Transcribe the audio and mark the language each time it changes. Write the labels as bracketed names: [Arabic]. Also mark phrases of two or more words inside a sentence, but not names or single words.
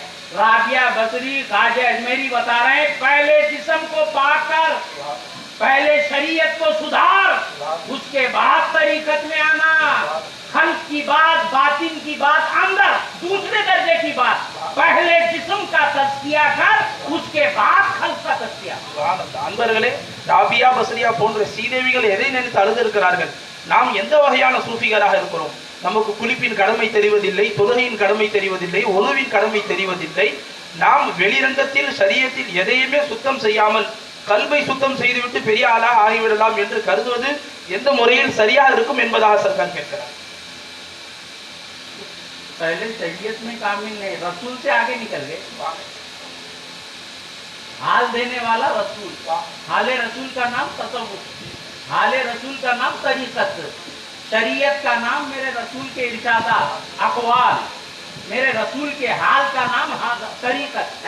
[Hindi] राबिया बसरी, ख्वाजा अजमेरी बता रहे हैं, पहले जिस्म को पाक कर, पहले शरीयत को सुधार, उसके बाद तरीकत में आना। खल्क की बात, बातिन की बात अंदर, दूसरे दर्जे की बात, पहले जिस्म का तस्किया कर, उसके बाद खल्क का तस्किया। [Tamil] அன்பர்களே, ராபியா பஸ்ரியா போன்ற சீதேவிகள் எதை நினைத்து அழுதிருக்கிறார்கள்? நாம் எந்த வகையான சூஃபிகராக இருக்கிறோம்? நமக்கு குளிப்பின் கடமை தெரிவதில்லை, தொழுகையின் கடமை தெரிவதில்லை, ஒழுவின் கடமை தெரிவதில்லை. நாம் வெளிரங்கத்தில் ஷரியத்தில் எதையுமே சுத்தம் செய்யாமல் கல்வை சுத்தம் செய்துவிட்டு பெரிய ஆளாக ஆகிவிடலாம் என்று கருதுவது எந்த முறையில் சரியாக இருக்கும் என்பதாக சர்க்கார் கேட்கிறார். [Hindi] पहले शरीयत में कामिल नहीं, रसूल से आगे निकल गए। हाल देने वाला रसूल, हाले रसूल का नाम तसव्वुफ, हाले रसूल का नाम तरीकत, शरीयत का नाम मेरे रसूल के इरशादात अक़वाल, मेरे रसूल के हाल का नाम तरीकत है।